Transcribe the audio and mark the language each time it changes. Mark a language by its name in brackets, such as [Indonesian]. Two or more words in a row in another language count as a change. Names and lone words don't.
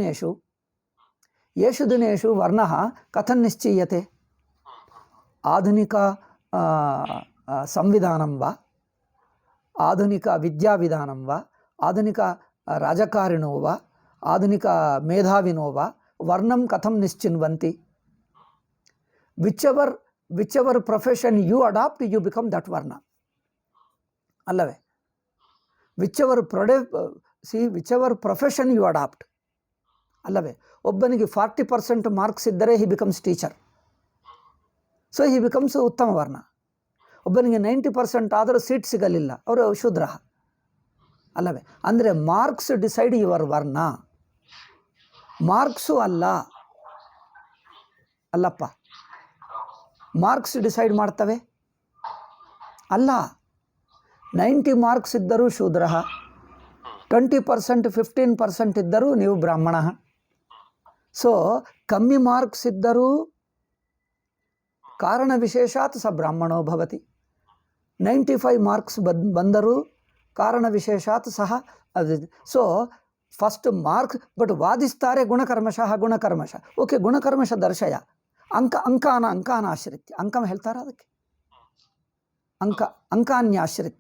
[Sanskrit] दिनेषु वर्णः कथं निश्चीयते आधुनिक संविधानं वा आधुनिक विद्याविधानं वा आधुनिक राजकारिणो वा आधुनिक मेधाविनो वा वर्णं कथं निश्चिन्वन्ति [English] whichever profession you adopt you become that varna allave whichever profession you adopt allave [Kannada] ಒಬ್ಬನಿಗೆ 40% ಮಾರ್ಕ್ಸ್ ಇದ್ದರೆ [English] he becomes teacher so he becomes [Kannada] ಉತ್ತಮ ವರ್ಣ ಒಬ್ಬನಿಗೆ 90% ಆದರೂ ಸೀಟ್ ಸಿಗಲಿಲ್ಲ ಅವರು ಶೂದ್ರ ಅಲ್ಲವೇ ಅಂದರೆ [English] marks decide your varna ಮಾರ್ಕ್ಸು [Kannada] ಅಲ್ಲಪ್ಪ [English] marks decide [Kannada] ಮಾಡ್ತವೆ ಅಲ್ಲ 90 ಮಾರ್ಕ್ಸ್ ಇದ್ದರೂ ಶೂದ್ರ 20% 15% ಇದ್ದರೂ ನೀವು ಬ್ರಾಹ್ಮಣ ಸೊ ಕಮ್ಮಿ ಮಾರ್ಕ್ಸ್ ಇದ್ದರೂ [Sanskrit] ಕಾರಣ ವಿಶೇಷಾತ್ ಸ ಬ್ರಾಹ್ಮಣೋ ಭವತಿ [Kannada] 95 ಮಾರ್ಕ್ಸ್ ಬಂದರೂ [Sanskrit] ಕಾರಣ ವಿಶೇಷಾತ್ ಸಹ [English] so first marks, [Kannada] ಬಟ್ ವಾದಿಸ್ತಾರೆ [Sanskrit] ಗುಣಕರ್ಮಶಃ ಗುಣಕರ್ಮಶ. ಓಕೆ, ಗುಣಕರ್ಮಶ ದರ್ಶಯ ಅಂಕಾನಾಶ್ರಿತ್ಯ, [Kannada] ಅಂಕಂ ಹೇಳ್ತಾರೆ ಅದಕ್ಕೆ, [Sanskrit] ಅಂಕಾನ್ಯಾಶ್ರಿತ್ಯ.